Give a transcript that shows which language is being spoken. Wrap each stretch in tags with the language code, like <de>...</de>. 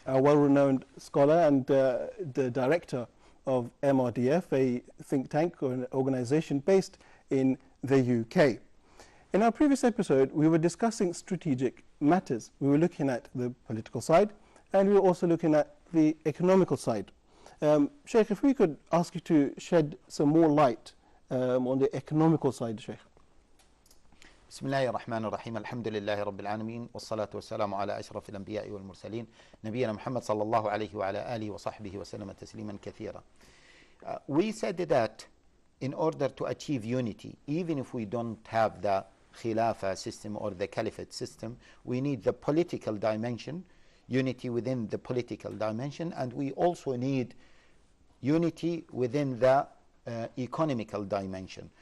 <en>A well-renowned scholar and the director of MRDF, a think tank or an organization based in the UK. In our previous episode, we were discussing strategic matters. We were looking at the political side, and we were also looking at the economical side. Sheikh, if we could ask you to shed some more light on the economical side, Sheikh.</en> <ar>بسم الله الرحمن الرحيم الحمد لله رب العالمين والصلاة والسلام على أشرف الأنبياء والمرسلين نبينا محمد صلى الله عليه وعلى آله وصحبه وسلم تسليما كثيرا.</ar> <en>We said that in order to achieve unity, even if we don't have the Khilafah system or the Caliphate system, we need the political dimension, unity within the political dimension, and we also need unity within the economical dimension.</en>